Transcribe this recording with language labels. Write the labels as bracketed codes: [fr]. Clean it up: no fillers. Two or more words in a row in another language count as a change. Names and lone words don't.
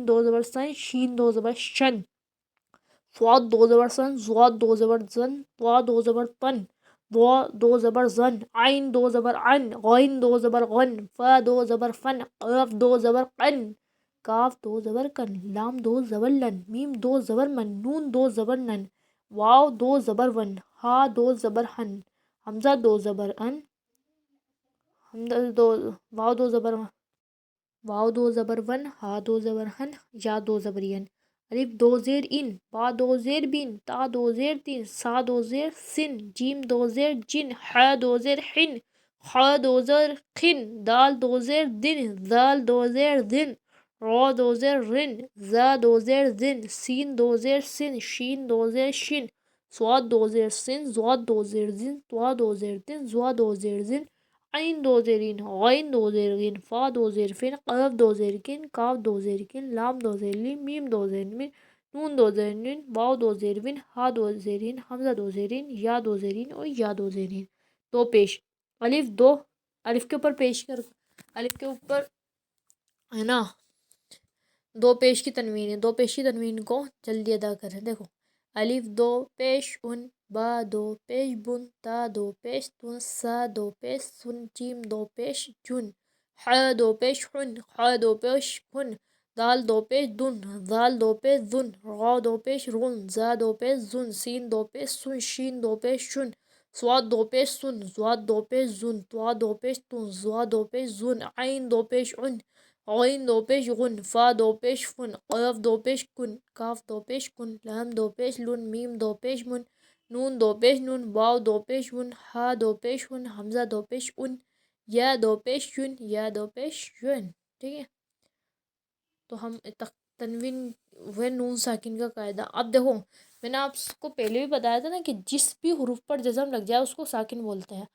[ur] دو زبر سن، شین دو زبر شن، صاد دو زبر سن، زواد دو زبر زن، طا دو زبر تن، ضا دو زبر زن، عین دو زبر عن، غین دو زبر غن، فا دو زبر فن، قاف دو زبر قن، کاف دو زبر کن، لام دو زبر لن، میم دو زبر من، نون دو زبر نن، واو دو زبر ون، ہا دو زبر ہن، حمزہ دو زبر ان، حمزہ دو واو دو زبر ون، ہا دو زبر ہن، یا دو زبر ین، الف دو زیر ان، با دو زیر بین، تا دو زیر تین، سا دو زیر سن، جیم دو زیر جن، ح دو زیر حن، خ دو زیر خن، دال دو زیر دن، زال دو زیر دن، را دو زیر رن، زا دو زیر زن، سین دو زیر سن، شین دو زیر شن، صاد دو زیر سن، زواد دو زیر زن، طا دو زیر تن، زوا دو زیر زن، عین دو زیرین، غین دو زیرین، فا دو زیر فن، قاف دو زیر کن، کاف دو زیر کن، لام دو زیر لین، میم دو زیر مین، نون دو زیر نون، واو دو زیر ون، ہا دو زیرین، حمزہ دو زیرین، یا دو زیرین اور یا دو زیرین۔ دو پیش، الف دو، الف کے اوپر پیش کر، الف کے اوپر ہے نا دو پیش کی تنوین ہے، دو پیش کی تنوین کو جلدی ادا کریں۔ دیکھو الف دو پیش ان، با دو پیش بن، تا دو پیش تن، سا دو پیش سن، جیم دو پیش جن، ح دو پیش حن، خ دو پیش ہن، دال دو پیش دن، زال دو پیش زن، را دو پیش رن، زا دو پیش زن، سین دو پیش سن، شین دو پیش شن، صاد دو پیش سن، زواد دو پیش زن، طا دو پیش تن، زوا دو پیش زن، عین دو پیش عن، غین دو پیش غن، فا دو پیش فن، قاف دو پیش کن، کاف دو پیش کن، لام دو پیش لن، میم دو پیش من، نون دو پیش نون، واو دو پیش ون، ہا دو پیش ہن، حمزہ دو پیش ان، یا دو پیش یون، یا دو پیش یون، ٹھیک ہے۔ تو ہم تنوین و نون ساکن کا قاعدہ، اب دیکھو میں نے آپ کو پہلے بھی بتایا تھا نا کہ جس بھی حروف پر جزم لگ جائے اس کو ساکن بولتے ہیں۔